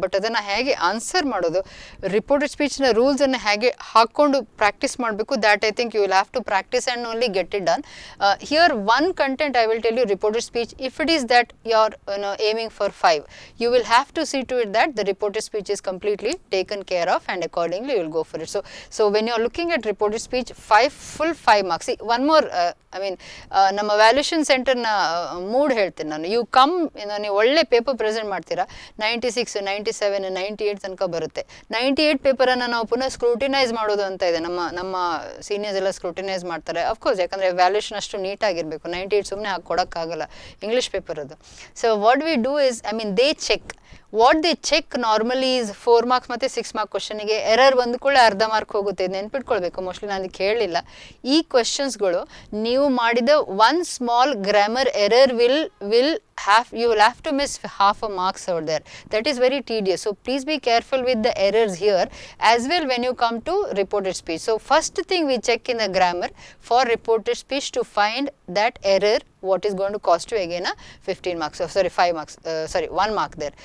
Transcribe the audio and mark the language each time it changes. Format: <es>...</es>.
<kn>But ಅದನ್ನು ಹೇಗೆ answer ಮಾಡೋದು, ರಿಪೋರ್ಟೆಡ್ ಸ್ಪೀಚ್ನ ರೂಲ್ಸನ್ನು ಹೇಗೆ ಹಾಕ್ಕೊಂಡು ಪ್ರಾಕ್ಟೀಸ್ ಮಾಡಬೇಕು,</kn> <en>That I think you will have to practice and only get it done. Here one content I will tell you, reported speech, if it is that you are aiming for 5, you will have to see to it that the reported speech is completely taken care of, and accordingly you will go for it. So when you are looking at reported speech, 5 marks. See, one more,</en> <kn>ನಮ್ಮ valuation ಸೆಂಟರ್ನ mood ಹೇಳ್ತೀನಿ ನಾನು. You come, ನೀವು ಒಳ್ಳೆ paper present ಮಾಡ್ತೀರಾ, 96, 97, 98 ತನಕ ಬರುತ್ತೆ. 98 ಪೇಪರನ್ನು ನಾವು ಪುನಃ ಸ್ಕ್ರೂಟಿನೈಸ್ ಮಾಡೋದು ಅಂತ ಇದೆ. ನಮ್ಮ ಸೀನಿಯರ್ಸ್ ಎಲ್ಲ ಸ್ಕ್ರೂಟಿನೈಸ್ ಮಾಡ್ತಾರೆ, ಅಫ್ಕೋರ್ಸ್, ಯಾಕಂದರೆ ವ್ಯಾಲ್ಯೂಷನ್ ಅಷ್ಟು ನೀಟಾಗಿರಬೇಕು. 98 ಸುಮ್ಮನೆ ಹಾಕಿ ಕೊಡೋಕ್ಕಾಗಲ್ಲ, ಇಂಗ್ಲೀಷ್ ಪೇಪರ್ ಅದು.</kn> <en>So what we do is, they check. What they check normally is 4 marks</en> <kn>ಮತ್ತು 6 mark ಕ್ವಶನಿಗೆ ಎರರ್ ಬಂದುಕೊಳ್ಳೆ ಅರ್ಧ ಮಾರ್ಕ್ ಹೋಗುತ್ತೆ. ನೆನ್ಪಿಟ್ಕೊಳ್ಬೇಕು, ಮೋಸ್ಟ್ಲಿ ನಾನು ಅದಕ್ಕೆ ಹೇಳಲಿಲ್ಲ. ಈ ಕ್ವಶನ್ಸ್ಗಳು ನೀವು ಮಾಡಿದ one small grammar error</kn> <en>you will have to miss half a marks out there. That is very tedious. So please be careful with the errors here as well when you come to reported speech. So first thing we check in the grammar for reported speech to find that error, what is going to cost you again 15 marks, 5 marks, 1 mark there.</en>